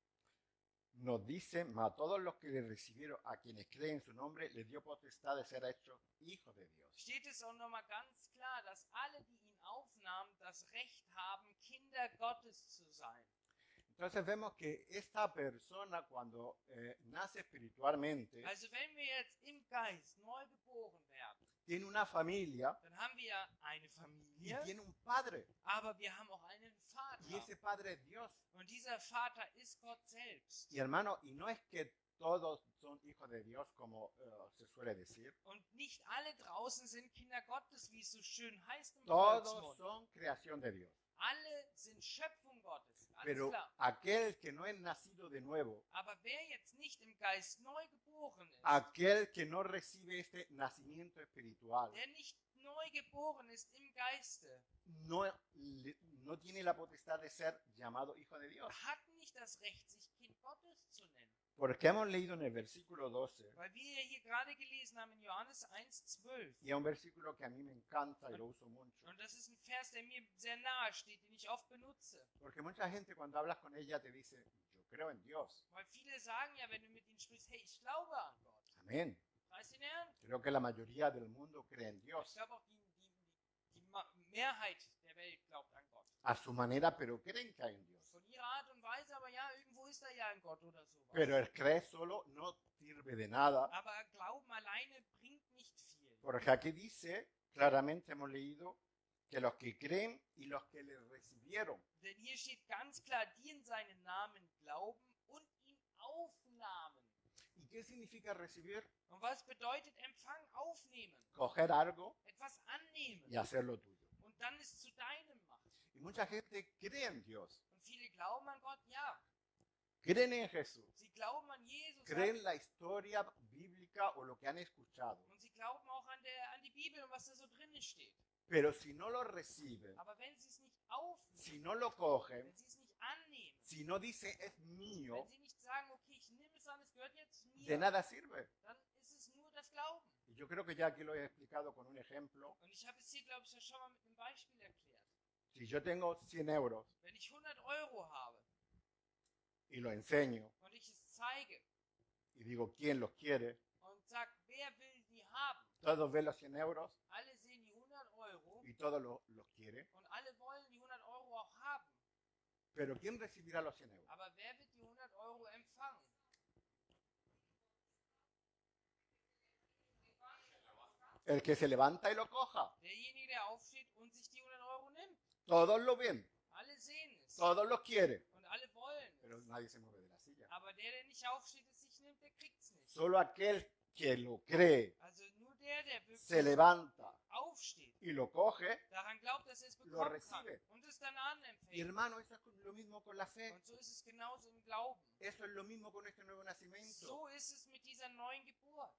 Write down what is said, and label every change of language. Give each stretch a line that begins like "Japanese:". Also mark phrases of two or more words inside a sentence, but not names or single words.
Spanish: nos dice, mas a todos los que le recibieron, a quienes creen en su nombre, les dio potestad de ser hechos hijos de Dios.
German: steht es auch nochmal ganz klar, dass alle, die ihn aufnahmen, das Recht haben, Kinder Gottes zu sein.
Spanish: Entonces vemos que esta persona cuando nace espiritualmente,
German: Also wenn wir jetzt im Geist neu geboren werden,
Spanish: tiene una familia
German: dann haben wir eine
Spanish: y
German: Familie,
Spanish: tiene un padre,
German: aber wir haben auch einen
Spanish: y
German: Vater.
Spanish: ese padre es Dios.
German: Und dieser Vater ist Gott selbst.
Spanish: Y hermano, y no es que todos son hijos de Dios como se suele decir,
German: Und nicht alle draußen sind Kinder Gottes, wie es so schön heißt im
Spanish: todos
German: Volksmund.
Spanish: son creación de Dios.
German: Alle sind Schöpfung Gottes, alles
Spanish: Pero
German: klar.
Spanish: aquel que no es nacido de nuevo,
German: Aber wer jetzt nicht im Geist neu geboren ist,
Spanish: aquel que no recibe este nacimiento espiritual,
German: der nicht neu geboren ist im Geiste,
Spanish: no, no tiene la potestad de ser llamado hijo de Dios.
German: hat nicht das Recht, sich Kind Gottes zu nennen.
Spanish: Porque hemos leído en el versículo 12,
German: Weil wir ja hier gerade gelesen haben in Johannes 1,12.
Spanish: y es un versículo que a mí me encanta y lo uso mucho.
German: Und das ist ein Vers, der mir sehr nahe steht, den ich oft benutze.
Spanish: Porque mucha gente cuando hablas con ella te dice, yo creo en Dios.
German: Weil viele sagen ja, wenn du mit ihnen sprichst, hey, ich glaube an Gott.
Spanish: Amén.
German: Preis den Herrn.
Spanish: Creo que la mayoría del mundo cree en
German: Ich
Spanish: Dios.
German: glaube auch die Mehrheit der Welt glaubt an Gott.
Spanish: A su manera, pero creen que hay un Dios.
German: Von ihrer Art und Weise, aber ja, irgendwo ist da ja ein Gott oder sowas.
Spanish: Pero el creer solo no sirve de nada.
German: Aber Glauben alleine bringt nicht viel.
Spanish: Porque aquí dice, claramente hemos leído, que los que creen y los que le recibieron.
German: Denn hier steht ganz klar, die in seinen Namen glauben und ihn aufnahmen.
Spanish: ¿Y qué significa recibir?
German: Und was bedeutet Empfang? Aufnehmen.
Spanish: Coger algo
German: Etwas annehmen.
Spanish: y hacerlo tuyo.
German: Und dann es zu deinem machen.
Spanish: Y mucha gente cree en Dios,
German: Und viele glauben an Gott, ja.
Spanish: creen en Jesús,
German: Sie glauben an Jesus.
Spanish: creen la historia bíblica o lo que han escuchado.
German: Und sie glauben auch an die Bibel und was da so drin steht.
Spanish: Pero si no lo reciben,
German: Aber wenn sie es nicht aufnehmen,
Spanish: si no lo cogen,
German: wenn sie es nicht annehmen,
Spanish: si no dicen es mío,
German: wenn sie nicht sagen, okay, ich nehme es an, es gehört jetzt
Spanish: de
German: mir,
Spanish: nada sirve.
German: dann ist es nur das Glauben.
Spanish: Y yo creo que ya aquí lo he explicado con un ejemplo.
German: Und ich habe es hier, glaube ich, ja schon mal mit einem Beispiel erklärt.
Spanish: Si yo tengo 100 euros
German: Wenn ich 100 Euro habe
Spanish: y lo enseño
German: und ich es zeige
Spanish: y digo quién los quiere,
German: und sage, wer will die haben,
Spanish: todos ven los 100 euros
German: alle sehen die 100 Euro
Spanish: y todos los quieren.
German: und alle wollen die 100 Euro auch haben.
Spanish: Pero ¿quién recibirá los 100 euros?
German: Aber wer wird die 100 Euro empfangen?
Spanish: El que se levanta y lo coja.
German: Derjenige, der aufsteht und sich die 100 Euro nimmt.
Spanish: Todos lo ven,
German: Alle sehen es
Spanish: todos lo quieren,
German: und alle wollen
Spanish: pero
German: es.
Spanish: nadie se mueve de la silla.
German: Aber der nicht aufsteht, es sich nimmt, der kriegt es nicht.
Spanish: Solo aquel que lo cree,
German: Also nur der
Spanish: se
German: wirklich
Spanish: levanta
German: aufsteht,
Spanish: y lo coge.
German: daran glaubt, dass er es
Spanish: Lo
German: bekommen kann
Spanish: recibe.
German: und es dann
Spanish: Y
German: anempfängt.
Spanish: hermano, eso es lo mismo con la fe.
German: Und so ist es genauso im Glauben.
Spanish: Eso es lo mismo con este nuevo nacimiento.
German: So ist es mit dieser neuen Geburt.